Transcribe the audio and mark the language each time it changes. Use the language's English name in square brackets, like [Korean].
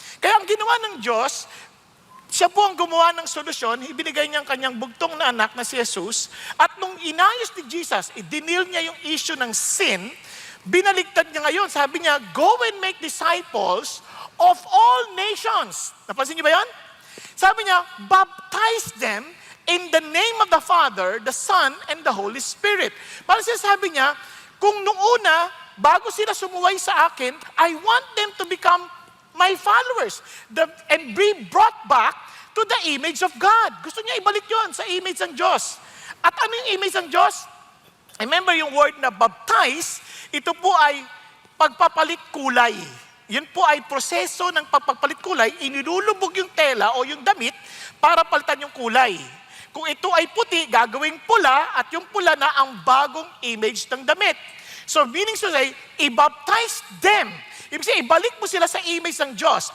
[Filipino] Kaya ang ginawa ng Diyos, siya po ang gumawa ng solusyon, ibinigay niya ang kanyang bugtong na anak na si Jesus, at nung inayos ni Jesus, idinil niya yung issue ng sin, binaligtad niya ngayon, sabi niya, [English] go and make disciples of all nations. [Filipino] Napansin niyo ba yan? Sabi niya, [English] baptize them in the name of the Father, the Son, and the Holy Spirit. [Filipino] Parang sinasabi niya, kung nung una, bago sila sumuway sa akin, [English] I want them to become my followers and be brought back to the image of God. [Filipino] Gusto niya ibalik yon sa image ng Diyos. At ano yung image ng Diyos? Remember yung word na baptize, ito po ay pagpapalit kulay. Yun po ay proseso ng pagpapalit kulay, inilulubog yung tela o yung damit para palitan yung kulay. Kung ito ay puti, gagawing pula at yung pula na ang bagong image ng damit. [English] So meaning to say, i-baptize them. [Filipino] Ibig sabihin, ibalik mo sila sa image ng Diyos.